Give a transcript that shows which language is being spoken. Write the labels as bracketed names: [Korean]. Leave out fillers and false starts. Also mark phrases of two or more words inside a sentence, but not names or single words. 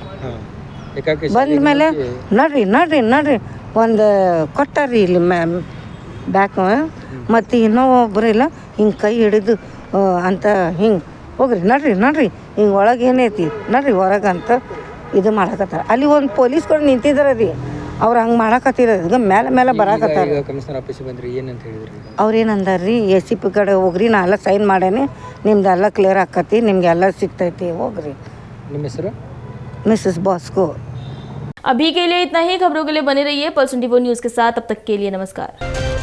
[Kannada] ಬಂದ ಮೇಲೆ ನೋಡ್ರಿ ಒಂದು ಕೊಟ್ಟಾರ್ರಿ ಇಲ್ಲಿ ಬ್ಯಾಕ್, ಮತ್ತು ಇನ್ನೊಬ್ಬರು ಇಲ್ಲ ಹಿಂಗೆ ಕೈ ಹಿಡಿದು ಅಂತ ಹಿಂಗೆ ಹೋಗ್ರಿ ನೋಡ್ರಿ ಹಿಂಗೆ ಒಳಗೆ ಏನೈತಿ ನೋಡ್ರಿ ಹೊರಗೆ ಅಂತ ಇದು ಮಾಡಕತ್ತಾರ. ಅಲ್ಲಿ ಒಂದು ಪೊಲೀಸ್ಗಳು ನಿಂತಿದ್ದಾರೆ ರೀ, ಅವ್ರು ಹಂಗೆ ಮಾಡಕತ್ತಿರೋದು ಮೇಲೆ ಬರಾಕತ್ತಾರ. ಕಮಿಷನರ್ ಆಫೀಸಿಗೆ ಬಂದ್ರಿ, ಏನಂತ ಹೇಳಿದ್ರಿ? ಅವ್ರು ಏನಂದಾರ ರೀ, ACP ಕಡೆ ಹೋಗ್ರಿ, ನಾ ಎಲ್ಲ ಸೈನ್ ಮಾಡೇನಿ, ನಿಮ್ದೆಲ್ಲ ಕ್ಲಿಯರ್ ಆಕತಿ, ನಿಮಗೆಲ್ಲ ಸಿಗ್ತೈತಿ, ಹೋಗ್ರಿ. ನಿಮ್ಮ ಹೆಸರು? [Hindi] मिसेस बॉस्को। अभी के लिए इतना ही। खबरों के लिए बने रहिए पल्स 24 न्यूज़ के साथ। अब तक के लिए नमस्कार।